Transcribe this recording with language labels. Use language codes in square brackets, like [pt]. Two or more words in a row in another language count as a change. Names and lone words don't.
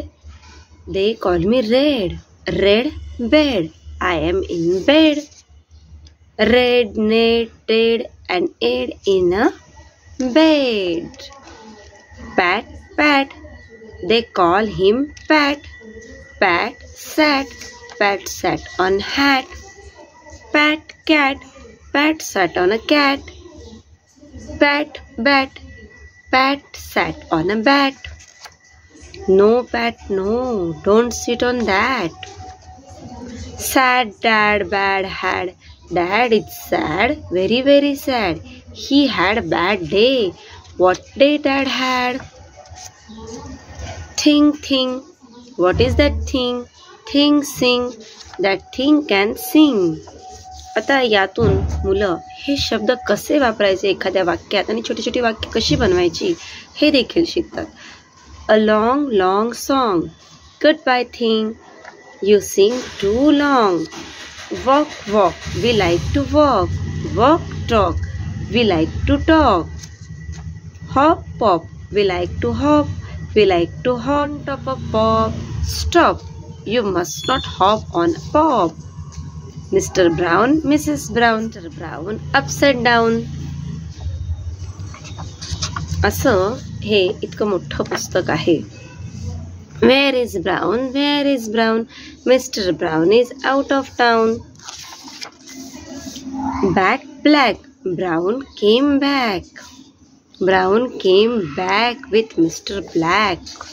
[en] They call me red. Red bed. I am in bed. Red, net, red, and aid in a bed. Pat, pat. They call him Pat. Pat sat. Pat sat on hat. Pat cat. Pat sat on a cat. Pat bat. Pat sat on a bat. No, Pat, no, don't sit on that. Sad, dad, bad, had. Dad is sad, very, very sad. He had a bad day. What day Dad had? Thing, thing. What is that thing? Thing, sing. That thing can sing. [mr] आता यातून मुलं हे शब्द कसे वापरायचे एखाद्या वाक्यात आणि छोटी छोटी वाक्य कशी बनवायची हे देखील शिकतात. [en] A long, long song. Goodbye thing. You sing too long. Walk, walk. We like to walk. Walk, talk. We like to talk. Hop, pop. We like to hop. We like to hop on top of pop. Stop. You must not hop on a pop. Mr. Brown, Mrs. Brown. Mr. Brown, upside down. [mr] असं हे इतकं मोठं पुस्तक आहे. [en] Where is Brown? Where is Brown? Mr. Brown is out of town. Back black. Brown came back. Brown came back with Mr. Black.